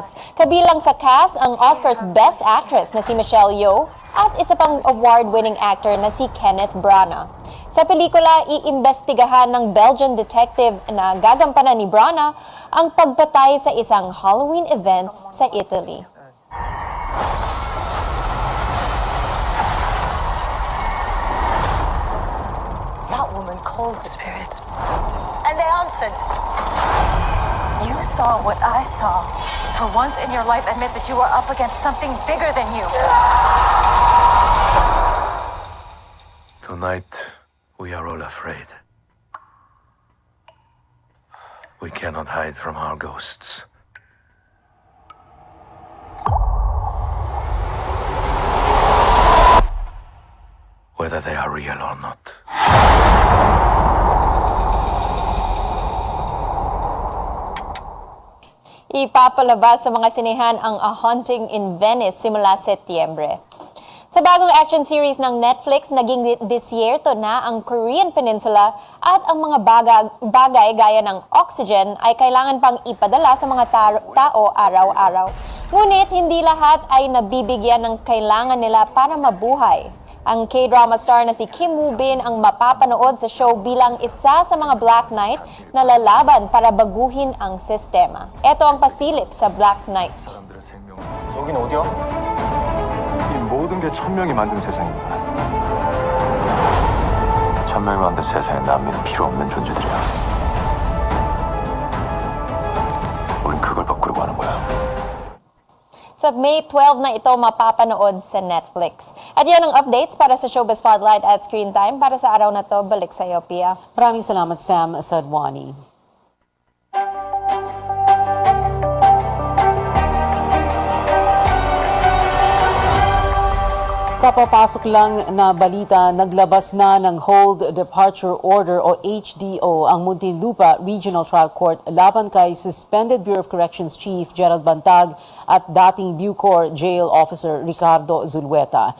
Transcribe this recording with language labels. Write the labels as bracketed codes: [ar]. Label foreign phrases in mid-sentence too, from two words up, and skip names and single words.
[tl] Kabilang sa cast ang Oscars Best Actress na si Michelle Yeoh at isa pang [en] award-winning actor [tl] na si Kenneth Branagh. Sa pelikula, iimbestigahan ng [en] Belgian detective [tl] na gagampanan ni Branagh ang pagpatay sa isang [en] Halloween event [tl] sa Italy. [en] That woman called the spirits, and they answered. You saw what I saw. For once in your life, admit that you were up against something bigger than you. Tonight, we are all afraid. We cannot hide from our ghosts. Whether they are real or not. [tl] Ipapalabas sa mga sinehan ang A Haunting in Venice simula Setyembre. Sa bagong [en] action series [tl] ng Netflix, naging disyerto na ang Korean Peninsula at ang mga bagay gaya ng oxygen ay kailangan pang ipadala sa mga tao araw-araw. Ngunit hindi lahat ay nabibigyan ng kailangan nila para mabuhay. Ang [en] K-drama star [tl] na si Kim Woo Bin ang mapapanood sa show bilang isa sa mga Black Knight na lalaban para baguhin ang sistema. Ito ang pasilip sa Black Knight. [ko] 여긴 어디야? 이 모든 게 천명이 만든 세상입니다. 천명이 만든 세상에 남미는 필요 없는 존재들이야. 우린 그걸 바꾸려고 하는 거야. [tl] Sa May 12 na ito mapapanood sa Netflix. At yan ang updates para sa Showbiz Spotlight at Screen Time. Para sa araw na to, balik sa iyo, Pia. Maraming salamat, Sam Sadwani. Kapapasok lang na balita, naglabas na ng [en] Hold Departure Order [tl] o HDO ang Muntinlupa Regional Trial Court laban kay Suspended Bureau of Corrections Chief Gerald Bantag at dating Bucor Jail Officer Ricardo Zulueta.